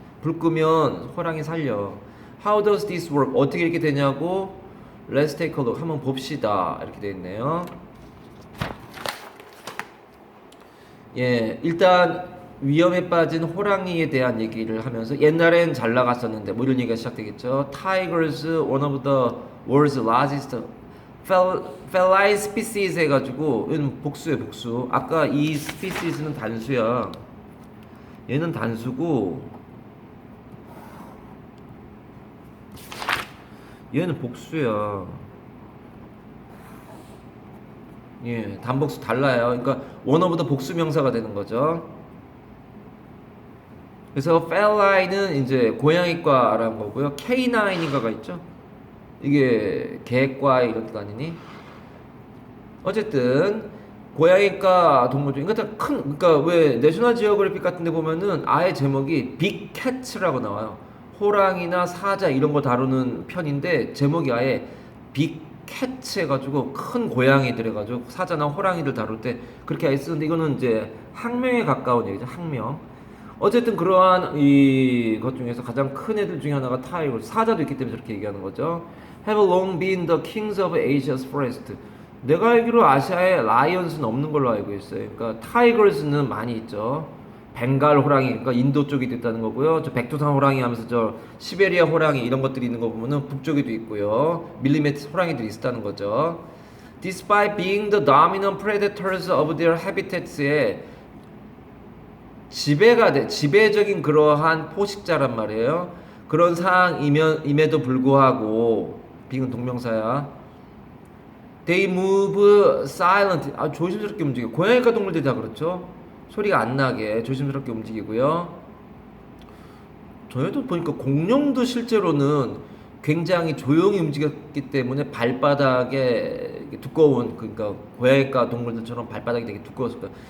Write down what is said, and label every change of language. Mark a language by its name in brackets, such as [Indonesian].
[Korean] 불 끄면 호랑이 살려. [English] How does this work? [Korean] 어떻게 이렇게 되냐고. [English] Let's take a look. [Korean] 한번 봅시다. 이렇게 돼 있네요. 예, 일단 위험에 빠진 호랑이에 대한 얘기를 하면서 옛날엔 잘 나갔었는데 뭐 이런 얘기가 시작되겠죠. [English] Tigers, one of the world's largest feline species [Korean] 해가지고 얘는 복수예요, 복수. 아까 이 species는 단수야. 얘는 단수고 얘는 복수야. 예, 단복수 달라요. 그러니까 원어보다 복수 명사가 되는 거죠. 그래서 felline은 이제 고양이과라는 거고요. K9인가가 있죠. 이게 개과 이런 뜻 아니니? 어쨌든 고양이과 동물 중에 그러니까 그러니까 왜 내셔널 지오그래픽 같은 데 보면은 아예 제목이 빅 캐츠라고 나와요. 호랑이나 사자 이런 거 다루는 편인데 제목이 아예 빅 캐츠 해가지고 큰 고양이들 해가지고 사자나 호랑이들 다룰 때 그렇게 아예 쓰는데 이거는 이제 학명에 가까운 얘기죠. 학명. 어쨌든 그러한 이것 중에서 가장 큰 애들 중에 하나가 타이거, 사자도 있기 때문에 저렇게 얘기하는 거죠. [English] Have long been the kings of Asia's forest. [Korean] 내가 알기로 아시아에 라이언스는 없는 걸로 알고 있어요. 그러니까 타이거스는 많이 있죠. 벵갈 호랑이, 그러니까 인도 쪽이 됐다는 거고요. 저 백두산 호랑이 하면서 저 시베리아 호랑이 이런 것들이 있는 거 보면은 북쪽에도 있고요. 밀리메트 호랑이들이 있었다는 거죠. [English] Despite being the dominant predators of their habitats에 [Korean] 지배적인 그러한 포식자란 말이에요. 그런 상황임에도 불구하고 빙은 동명사야. [English] They move silent. [Korean] 조심스럽게 움직여. 고양이과 동물들이 다 그렇죠. 소리가 안 나게 조심스럽게 움직이고요. 저희도 보니까 공룡도 실제로는 굉장히 조용히 움직였기 때문에 발바닥에 두꺼운, 그러니까 고양이과 동물들처럼 발바닥이 되게 두꺼웠을 거다.